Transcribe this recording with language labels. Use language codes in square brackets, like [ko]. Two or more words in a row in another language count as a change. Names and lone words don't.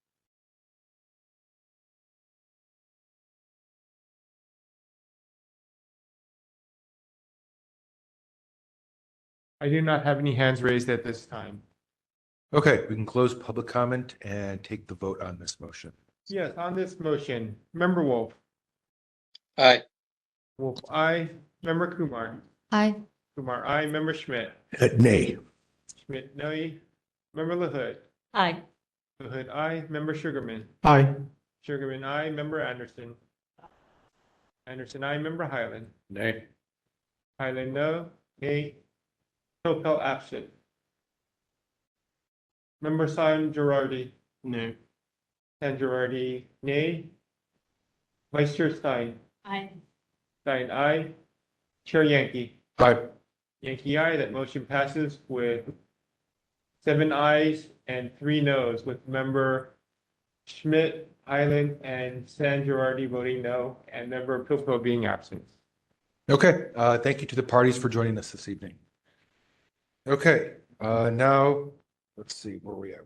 [en] I do not have any hands raised at this time. Okay, we can close public comment and take the vote on this motion. Yes, on this motion, Member Wolf, Aye. Wolf, aye. Member Kumar. Aye. Kumar, aye. Member Schmidt. Nay. Schmidt, nay. Member LaHood. Aye. LaHood, aye. Member Sugarman. Aye. Sugarman, aye. Member Anderson. Anderson, aye. Member Highland. Nay. Highland, no. Nay. Topel, absent. Member San Girardi. No. San Girardi, nay. Vice Chair Stein. Aye. Stein, aye. Chair Yankee. Aye. Yankee, aye. That motion passes with 7 ayes and 3 noes, with member Schmidt, Highland, and San Girardi voting no, and member Pilpil being absent. Okay, thank you to the parties for joining us this evening. Okay, now, let's see where we at.